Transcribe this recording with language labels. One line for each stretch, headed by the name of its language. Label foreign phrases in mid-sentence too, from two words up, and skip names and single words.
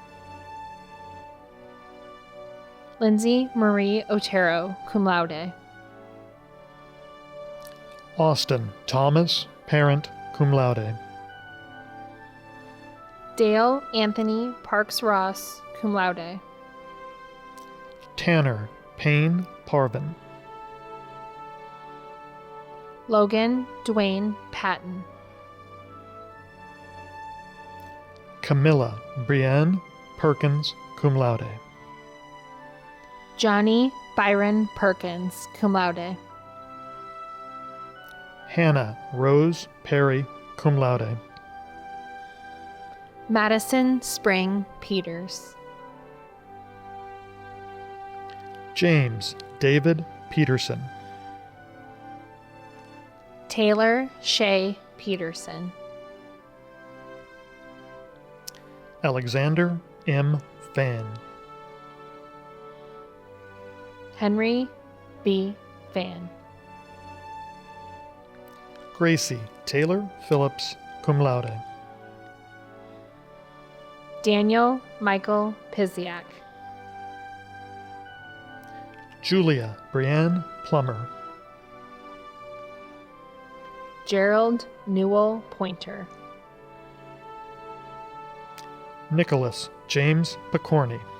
English: Lindsay Marie Otero,
Latin: cum laude.
English: Austin Thomas Parent,
Latin: cum laude.
English: Dale Anthony Parks Ross,
Latin: cum laude.
English: Tanner Payne Parvin. Logan Dwayne Patton. Camilla Brienne Perkins,
Latin: cum laude.
English: Johnny Byron Perkins,
Latin: cum laude.
English: Hannah Rose Perry,
Latin: cum laude.
English: Madison Spring Peters. James David Peterson. Taylor Shea Peterson. Alexander M. Fan. Henry B. Van. Gracie Taylor Phillips,
Latin: cum laude.
English: Daniel Michael Piziak. Julia Brianne Plummer. Gerald Newell Pointer. Nicholas James Picorni.